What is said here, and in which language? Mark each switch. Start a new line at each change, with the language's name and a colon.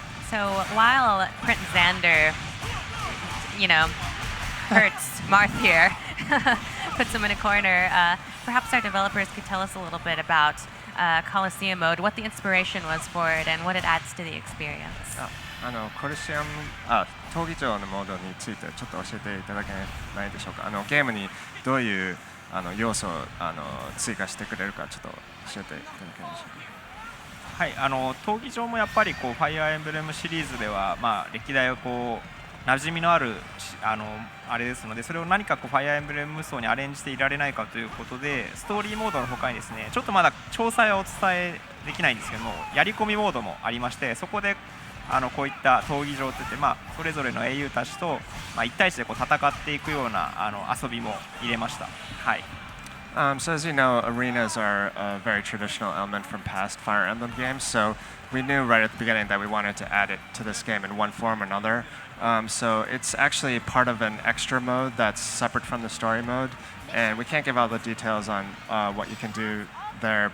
English: So while Prince Xander, hurts Marth here, puts him in a corner, perhaps our developers could tell us a little bit about Coliseum Mode, what the inspiration was for it, and what it adds to the experience.
Japanese: コリシアム闘技場のモードについてちょっと教えていただけないでしょうか。ゲームにどういう要素を追加してくれるかちょっと教えていただけるでしょうか。はい、闘技場もやっぱりファイアーエンブレムシリーズでは、歴代を馴染みのあるあれですので、それを何かファイアーエンブレム無双にアレンジしていられないかということで、ストーリーモードの他にですね、ちょっとまだ詳細はお伝えできないんですけども、やり込みモードもありまして、そこでこういった闘技場といって、それぞれの英雄たちと、1対1で戦っていくような遊びも入れました。はい。
English: So as you know, arenas are a very traditional element from past Fire Emblem games. So we knew right at the beginning that we wanted to add it to this game in one form or another. So it's actually part of an extra mode that's separate from the story mode. And we can't give all the details on what you can do there.